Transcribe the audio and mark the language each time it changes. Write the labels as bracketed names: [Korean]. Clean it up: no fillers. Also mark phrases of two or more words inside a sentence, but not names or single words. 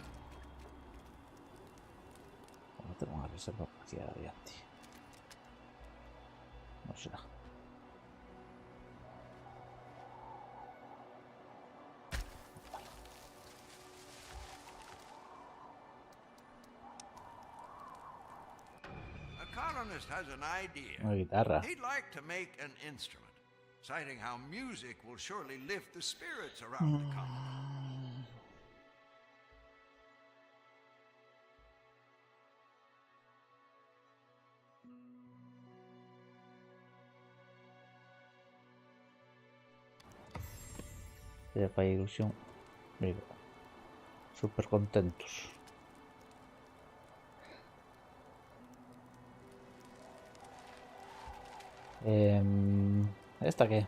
[Galician] Vamos a ter unha reserva por aquí adiante. Non será. [English] A colonist has an idea. [Galician] Unha guitarra. [English] He'd like to make an instrument, citing how music will surely lift the spirits around the colony. [Galician] Ya fai ilusión. Mira. Súper contentos. Esta que?